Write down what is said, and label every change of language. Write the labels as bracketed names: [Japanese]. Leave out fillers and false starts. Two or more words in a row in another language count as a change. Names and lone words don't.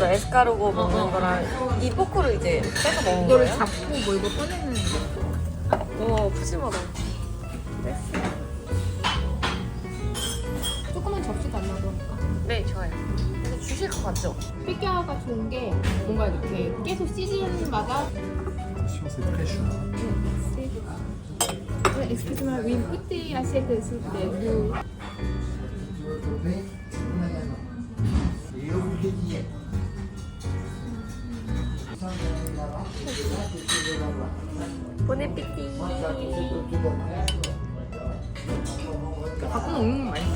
[Korean] 에스카르고 먹는 거랑 이 포크를 이제 빼서 먹는 이거를 거예요? 잡고 뭐 이거 꺼내는 우와, 푸짐하다. 조그만 접시 달라고 하니까. 네, 좋아요. 근데 주실 것 같죠? 피겨가 좋은 게 뭔가 이렇게 계속 시즌마다 [French] C'est très chaud. Excuse-moi, oui, goûtez assiette s'il vous plaît. Vous- bon appétit. [Korean] 가끔 먹는 건 맛있어.